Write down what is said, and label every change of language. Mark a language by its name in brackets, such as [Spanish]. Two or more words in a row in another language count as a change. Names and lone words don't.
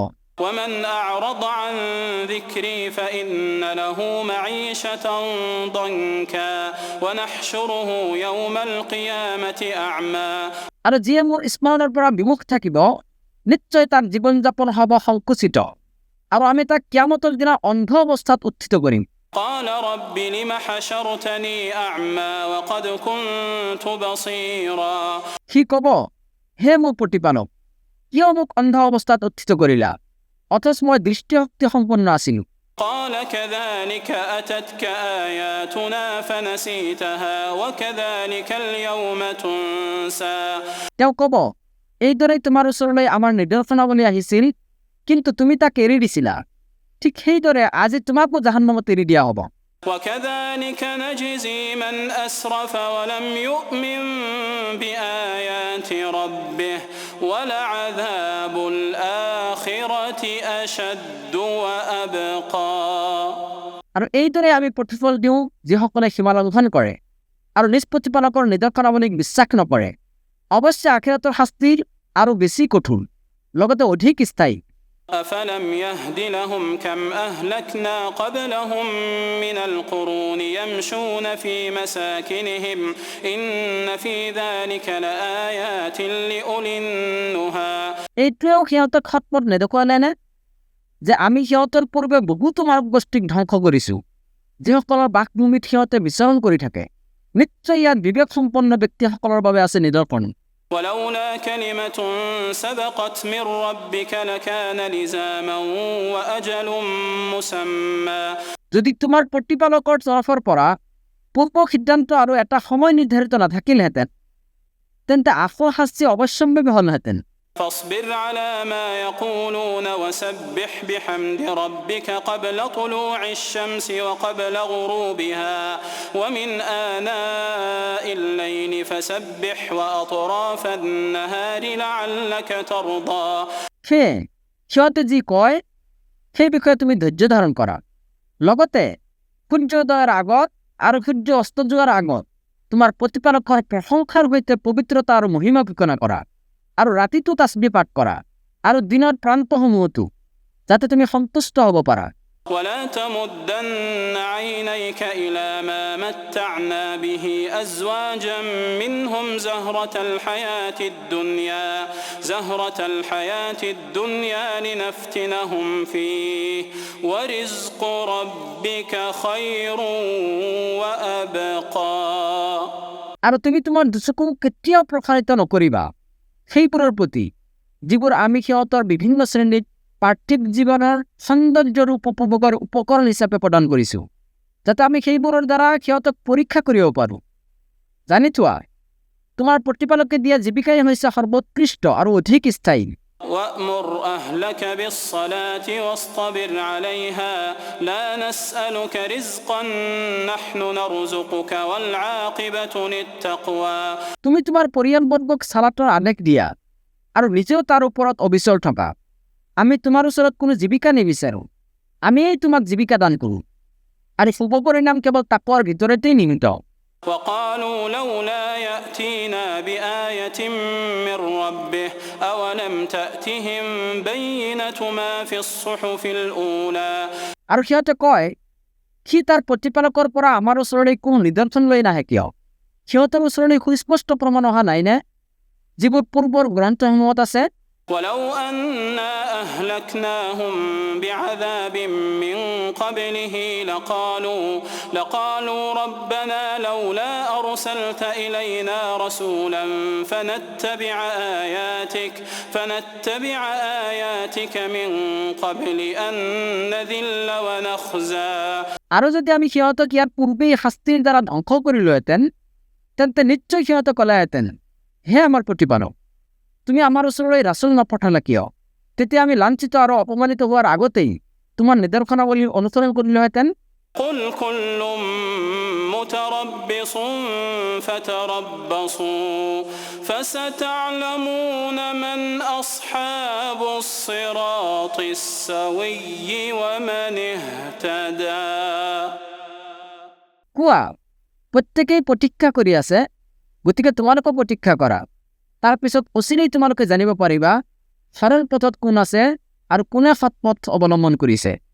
[Arabic] ومن أعرض عن ذكري فإن له معيشة ضنكا ونحشره يوم القيامة أعمى [Assamese] আৰু যিয়ে মোৰ স্মৰণৰ পৰা বিমুখ থাকিব, নিশ্চয় তাৰ জীৱন যাপন হ'ব সংকুচিত, আৰু আমি তাক কিয়ামতৰ দিনা অন্ধ অৱস্থাত উত্থিত কৰিম। [Arabic] قال رب لم حشرتني أعمى وقد كنت بصيرا [Assamese] সি ক'ব, হে মোৰ প্ৰতিপালক, কিয় মোক অন্ধ অৱস্থাত উত্থিত কৰিলা, অথচ মই দৃষ্টিশক্তি সম্পন্ন আছিলোঁ। [Arabic] قال كذلك أتتك آياتنا فنسيتها وكذلك اليوم تنسى [Assamese] তেওঁ ক'ব, এইদৰেই তোমাৰ ওচৰলৈ আমাৰ নিৰ্দেশনাৱলী আহিছিল, কিন্তু তুমি তাক এৰি দিছিলা, ঠিক সেইদৰে আজি তোমাকো জাহান্নামত এৰি দিয়া হ'ব। [Arabic] وكذلك نجزي من أسرف ولم يؤمن بآيات ربه ولعذاب الآخرة أشد وأبقى [Assamese] আৰু এইদৰে আমি প্ৰতিফল দিওঁ যিসকলে সীমা লংঘন কৰে আৰু নিজ প্ৰতিপালকৰ নিৰ্দেশনাৱলীক বিশ্বাস নকৰে। অৱশ্যে আখিৰাতৰ শাস্তিৰ আৰু বেছি কঠোৰ, লগতে অধিক স্থায়ী। [Arabic] أفلم يهد لهم كم أهلكنا قبلهم من القرون يمشون في مساكنهم إن في ذلك لآيات لأولي النهى [Assamese] এইটোৱেও সিহঁতক সৎপথ নেদেখুৱালেনে যে আমি সিহঁতৰ পূৰ্বে বহুতো মানৱ গোষ্ঠীক ধ্বংস কৰিছোঁ, যিসকলৰ বাসভূমিত সিহঁতে বিচৰণ কৰি থাকে। নিশ্চয় ইয়াত বিবেক সম্পন্ন ব্যক্তিসকলৰ বাবে আছে নিদৰ্শন। [Arabic] ولولا كلمة سبقت من ربك لكان لزاما وأجل مسمى [Assamese] যদি তোমাৰ প্ৰতিপালকৰ তৰফৰ পৰা পূৰ্ব সিদ্ধান্ত আৰু এটা সময় নিৰ্ধাৰিত নাথাকিলহেঁতেন, তেন্তে আশু শাস্তি অৱশ্যম্ভাৱী হ'লহেঁতেন। [Arabic] فاصبر على ما يقولون وسبح بحمد ربك قبل طلوع الشمس وقبل غروبها ومن آناء الليل فسبح وأطراف النهار لعلك ترضى [Assamese] সেয়ে সিহঁতে যি কয় সেই বিষয়ে তুমি ধৈৰ্য ধাৰণ কৰা, লগতে সূৰ্যোদয়ৰ আগত আৰু সূৰ্য অস্ত যোৱাৰ আগত তোমাৰ প্ৰতিপালকৰ প্ৰশংসাৰ সৈতে পবিত্ৰতা আৰু মহিমা ঘোষণা কৰা, আৰু ৰাতিটো তাছবিহ পাঠ কৰা, আৰু দিনৰ প্ৰান্তসমূহতো, যাতে তুমি সন্তুষ্ট হ'ব পাৰা। [Arabic] ولا تمدن عينيك إلى ما متعنا به أزواجا منهم زهرة الحياة الدنيا لنفتنهم فيه ورزق ربك خير وأبقى [Assamese] আৰু তুমি তোমাৰ দুচকু কেতিয়াও প্ৰসাৰিত নকৰিবা সেইবোৰৰ প্ৰতি যিবোৰ আমি সিহঁতৰ বিভিন্ন শ্ৰেণীত পাৰ্থিৱ জীৱনৰ সৌন্দৰ্যৰ উপভোগৰ উপকৰণ হিচাপে প্ৰদান কৰিছোঁ, যাতে আমি সেইবোৰৰ দ্বাৰা সিহঁতক পৰীক্ষা কৰিব পাৰোঁ। জানি থোৱা, তোমাৰ প্ৰতিপালকে দিয়া জীৱিকাই হৈছে সৰ্বোৎকৃষ্ট আৰু অধিক স্থায়ী। [Arabic] وأمر أهلك بالصلاة واصطبر عليها لا نسألك رزقا نحن نرزقك والعاقبة للتقوى [Assamese] তুমি তোমাৰ পৰিয়ালবৰ্গক সালাতৰ আদেশ দিয়া আৰু নিজেও তাৰ ওপৰত অবিচল থকা। আমি তোমাৰ ওচৰত কোনো জীৱিকা নিবিচাৰোঁ, আমিয়েই তোমাক জীৱিকা দান কৰোঁ, আৰু শুভ পৰিণাম কেৱল তাকৱাৰ ভিতৰতেই নিহিত। [Arabic] وقالوا لولا يأتينا بآية من ربه أولم تأتهم بينة ما في الصحف الأولى [Assamese] আৰু সিহঁতে কয়, সি তাৰ প্ৰতিপালকৰ পৰা আমাৰ ওচৰলৈ কোনো নিদৰ্শন লৈ নাহে কিয়? সিহঁতৰ ওচৰলৈ সুস্পষ্ট প্ৰমাণ অহা নাইনে যিবোৰ পূৰ্বৰ গ্ৰন্থসমূহত আছে? [Arabic] ولو أنا أهلكناهم بعذاب من قبله لقالوا ربنا لولا أرسلت إلينا رسولا فنتبع آياتك من قبل أن نذل ونخزى [Assamese] আৰু যদি আমি সিহঁতক ইয়াৰ পূৰ্বেই শাস্তিৰ দ্বাৰা ধ্বংস কৰিলোহেঁতেন, তেন্তে নিশ্চয় সিহঁতে ক'লেহেঁতেন, হে আমাৰ প্ৰতিপালক, তুমি আমাৰ ওচৰলৈ ৰাছুল নপঠালা কিয়? তেতিয়া আমি লাঞ্ছিত আৰু অপমানিত হোৱাৰ আগতেই তোমাৰ নিদৰ্শনাৱলী অনুসৰণ কৰিলোহেঁতেন। [Arabic] قل كل متربص فتربصوا فستعلمون من أصحاب الصراط السوي ومن اهتدى [Assamese] কোৱা প্ৰত্যেকেই প্ৰতীক্ষা কৰি আছে গতিকে তোমালোকেও প্ৰতীক্ষা কৰা তাৰপিছত অচিৰেই তোমালোকে জানিব পাৰিবা সৰল পথত কোন আছে আৰু কোনে সৎ পথ অৱলম্বন কৰিছে